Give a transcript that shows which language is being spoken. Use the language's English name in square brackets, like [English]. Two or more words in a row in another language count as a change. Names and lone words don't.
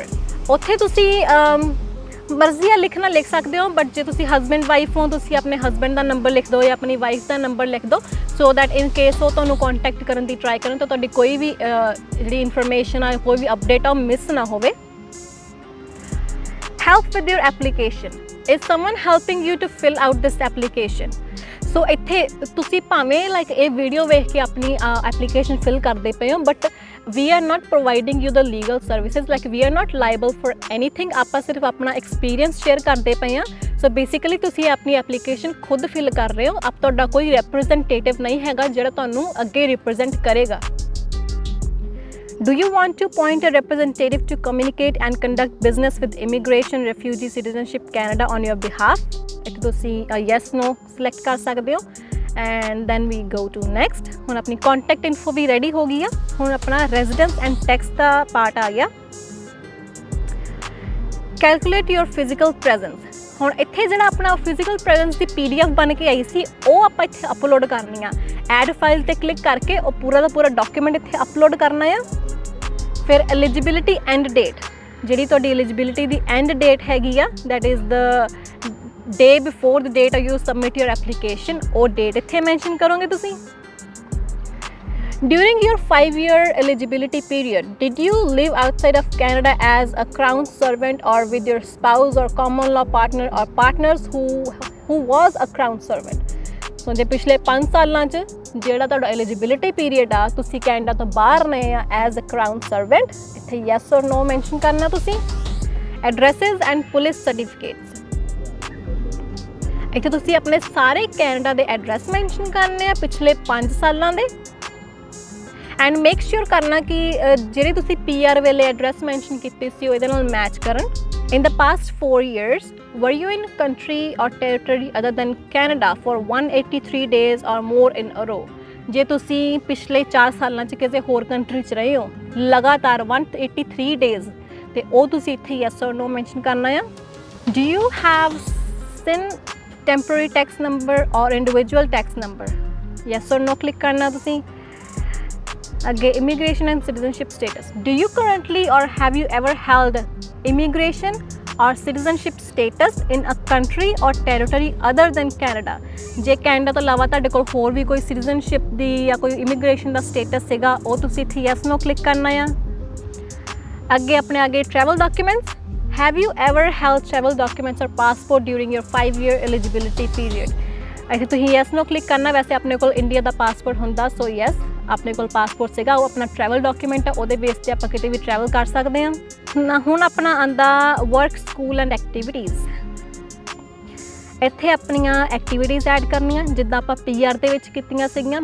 [Punjabi] ਉੱਥੇ ਤੁਸੀਂ ਮਰਜ਼ੀ ਆ ਲਿਖਣਾ ਲਿਖ ਸਕਦੇ ਹੋ, ਬਟ ਜੇ ਤੁਸੀਂ [English] husband wife [Punjabi] ਹੋ ਤੁਸੀਂ ਆਪਣੇ ਹਸਬੈਂਡ ਦਾ ਨੰਬਰ ਲਿਖ ਦਿਓ ਜਾਂ ਆਪਣੀ ਵਾਈਫ ਦਾ ਨੰਬਰ ਲਿਖ ਦਿਓ, [English] so that in case [Punjabi] ਉਹ ਤੁਹਾਨੂੰ ਕੰਟੈਕਟ ਕਰਨ ਦੀ ਟਰਾਈ ਕਰਨ ਤਾਂ ਤੁਹਾਡੀ ਕੋਈ ਵੀ ਜਿਹੜੀ ਇਨਫੋਰਮੇਸ਼ਨ ਆ, ਕੋਈ ਵੀ ਅਪਡੇਟ ਆ, ਉਹ ਮਿਸ ਨਾ ਹੋਵੇ। [English] help with your application, is someone helping you to fill out this application? [Punjabi] ਸੋ ਇੱਥੇ ਤੁਸੀਂ ਭਾਵੇਂ ਲਾਈਕ ਇਹ ਵੀਡੀਓ ਵੇਖ ਕੇ ਆਪਣੀ ਐਪਲੀਕੇਸ਼ਨ ਫਿਲ ਕਰਦੇ ਪਏ ਹੋ, ਬਟ [English] we are not providing you the legal services, like we are not liable for anything। [Punjabi] ਆਪਾਂ ਸਿਰਫ ਆਪਣਾ [English] experience share [Punjabi] ਕਰਦੇ ਪਏ ਹਾਂ। [English] so basically [Punjabi] ਤੁਸੀਂ ਆਪਣੀ ਐਪਲੀਕੇਸ਼ਨ ਖੁਦ ਫਿਲ ਕਰ ਰਹੇ ਹੋ, ਆਪ ਤੁਹਾਡਾ ਕੋਈ ਰਿਪਰੈਜ਼ੈਂਟੇਟਿਵ ਨਹੀਂ ਹੈਗਾ ਜਿਹੜਾ ਤੁਹਾਨੂੰ ਅੱਗੇ ਰਿਪਰੈਜ਼ੈਂਟ ਕਰੇਗਾ। [English] Do you want to appoint a representative to communicate and conduct business with Immigration, Refugee, Citizenship Canada on your behalf? [Punjabi] ਇੱਥੇ ਤੁਸੀਂ [English] yes no select [Punjabi] ਕਰ ਸਕਦੇ ਹੋ [English] and then we go to next। [Punjabi] ਹੁਣ ਆਪਣੀ [English] contact info [Punjabi] ਵੀ ready ਹੋ ਗਈ ਆ। ਹੁਣ ਆਪਣਾ [English] residence and tax [Punjabi] ਦਾ part ਆ ਗਿਆ। [English] Calculate your physical presence, [Punjabi] ਹੁਣ ਇੱਥੇ ਜਿਹੜਾ ਆਪਣਾ [English] physical presence [Punjabi] ਦੀ PDF ਬਣ ਕੇ ਆਈ ਸੀ ਉਹ ਆਪਾਂ ਇੱਥੇ ਅਪਲੋਡ ਕਰਨੀ ਆ। [English] add file [Punjabi] ਤੇ ਕਲਿੱਕ ਕਰਕੇ ਉਹ ਪੂਰਾ ਦਾ ਪੂਰਾ ਡਾਕੂਮੈਂਟ ਇੱਥੇ ਅਪਲੋਡ ਕਰਨਾ ਆ। [English] ਫਿਰ eligibility end date, [Punjabi] ਜਿਹੜੀ ਤੁਹਾਡੀ ਐਲੀਜੀਬਿਲਿਟੀ ਦੀ ਐਂਡ ਡੇਟ ਹੈਗੀ ਆ, [English] that is the day before the date you submit your application [Punjabi] ਵੋ ਡੇਟ ਇੱਥੇ ਮੈਂਸ਼ਨ ਕਰੋਗੇ ਤੁਸੀ। [English] During your 5-year eligibility period, did you live outside of Canada as a crown servant or with your spouse or common law partner or partners who was a crown servant? [Punjabi] So ਜੇ ਪਿਛਲੇ 5 ਸਾਲਾਂ 'ਚ ਜਿਹੜਾ ਤੁਹਾਡਾ [English] eligibility period [Punjabi] ਆ ਤੁਸੀਂ ਕੈਨੇਡਾ ਤੋਂ ਬਾਹਰ ਨੇ ਆ [English] as a crown servant, [Punjabi] ਇੱਥੇ [English] yes or no mention [Punjabi] ਕਰਨਾ ਤੁਸੀਂ। [English] Addresses and police certificates, [Punjabi] ਇੱਥੇ ਤੁਸੀਂ ਆਪਣੇ ਸਾਰੇ ਕੈਨੇਡਾ ਦੇ [English] address mention [Punjabi] ਕਰਨੇ ਆ ਪਿਛਲੇ 5 ਸਾਲਾਂ ਦੇ। [English] and make sure [Punjabi] ਕਰਨਾ ਕਿ ਜਿਹੜੇ ਤੁਸੀਂ PR ਵੇਲੇ [English] address mention [Punjabi] ਕੀਤੇ ਸੀ ਉਹ ਇਹਦੇ ਨਾਲ ਮੈਚ ਕਰਨ। [English] in the past 4 years were you in country or territory other than Canada for 183 days or more in a row? [Punjabi] ਜੇ ਤੁਸੀਂ ਪਿਛਲੇ 4 ਸਾਲਾਂ 'ਚ ਕਿਸੇ ਹੋਰ ਕੰਟਰੀ 'ਚ ਰਹੇ ਹੋ ਲਗਾਤਾਰ 183 days ਤੇ ਉਹ ਤੁਸੀਂ ਇੱਥੇ [English] yes or no [Punjabi] ਮੈਂਸ਼ਨ ਕਰਨਾ ਆ। [English] Do you have SIN temporary tax number or individual tax number? Yes or no [Punjabi] ਕਲਿੱਕ ਕਰਨਾ ਤੁਸੀਂ। [English] ਅੱਗੇ immigration and citizenship status, do you currently or have you ever held immigration or citizenship status in a country or territory other than Canada? [Punjabi] ਜੇ ਕੈਨੇਡਾ ਤੋਂ ਇਲਾਵਾ ਤੁਹਾਡੇ ਕੋਲ ਹੋਰ ਵੀ ਕੋਈ ਸਿਟੀਜ਼ਨਸ਼ਿਪ ਦੀ ਜਾਂ ਕੋਈ ਇਮੀਗ੍ਰੇਸ਼ਨ ਦਾ ਸਟੇਟਸ ਸੀਗਾ ਉਹ ਤੁਸੀਂ ਇੱਥੇ [English] yes no click [Punjabi] ਕਰਨਾ ਆ। ਅੱਗੇ ਆਪਣੇ ਅੱਗੇ [English] travel documents, have you ever held travel documents or passport during your 5-year eligibility period? [Punjabi] ਇੱਥੇ ਤੁਸੀਂ [English] yes no click [Punjabi] ਕਰਨਾ। ਵੈਸੇ ਆਪਣੇ ਕੋਲ ਇੰਡੀਆ ਦਾ ਪਾਸਪੋਰਟ ਹੁੰਦਾ [English] so yes [Punjabi] ਆਪਣੇ ਕੋਲ ਪਾਸਪੋਰਟ ਸੀਗਾ ਉਹ ਆਪਣਾ [English] travel document [Punjabi] ਆ ਉਹਦੇ ਬੇਸ 'ਤੇ ਆਪਾਂ ਕਿਤੇ ਵੀ ਟਰੈਵਲ ਕਰ ਸਕਦੇ ਹਾਂ। ਹੁਣ ਆਪਣਾ ਆਉਂਦਾ [English] work school and activities. [Punjabi] ਇੱਥੇ ਆਪਣੀਆਂ [English] activities add [Punjabi] ਕਰਨੀਆਂ ਜਿੱਦਾਂ ਆਪਾਂ PR ਦੇ ਵਿੱਚ ਕੀਤੀਆਂ ਸੀਗੀਆਂ।